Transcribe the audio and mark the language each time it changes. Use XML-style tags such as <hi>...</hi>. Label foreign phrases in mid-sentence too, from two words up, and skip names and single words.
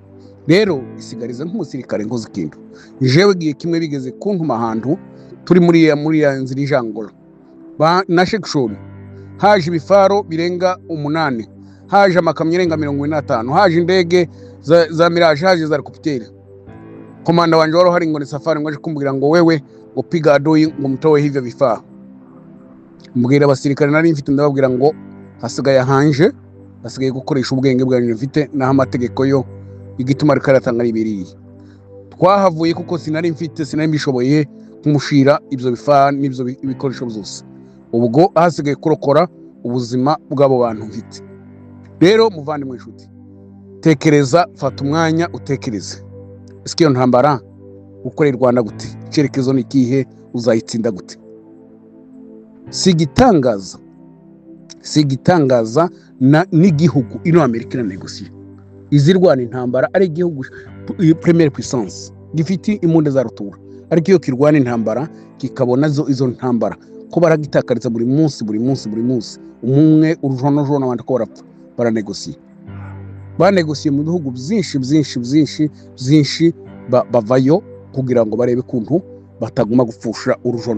<rw>Rero isigarize nk'umusirikare nkoze ikintu jewe giye kimwe bigeze kuntuma ahantu turi muri ya nzira ijangora na shekshoni haje ibifaro birenga 8 haje amakamyo irenga 45 haje indege za Mirage haje za helicopter. Komanda wanje waro hari ngo ni safari ngo aje kumbwira ngo wewe ngo</rw> <sw>piga adui</sw> <rw>ngo</rw> <sw>mtowe hivyo vifaa.</sw> <rw>Mbwira abasirikare nari mfite ndababwira ngo hasigaye hanje hasigaye gukoresha ubwenge bwanjye mfite naho amategeko yo igituma rikaratanga libiri. Twahavuye kuko sinari mbishoboye kumushira ibyo bifaa n'ibyo bikoresho byose. Ubwo hasigaye kurokora ubuzima bw'abo bantu mfite. Rero muvandimwe inshuti, tekereza, fata umwanya utekereze. Ese iyo ntambara ukorera Rwanda gute? Icyerekezo ni kihe? Uzayitsinda gute? Sigitangaza n'igihugu ino Amerika na negosiye izirwana intambara ari igihugu</rw> <fr>première puissance</fr> <rw>gifite imunde za rutura ariko iyo kirwana intambara kikabona izo ntambara ko baragitakariza buri munsi umwe urujono abandi ko barapfa baranegosiye mu bihugu byinshi bavayo kugira ngo barebe kuntu bataguma gupfusha urujono.</rw>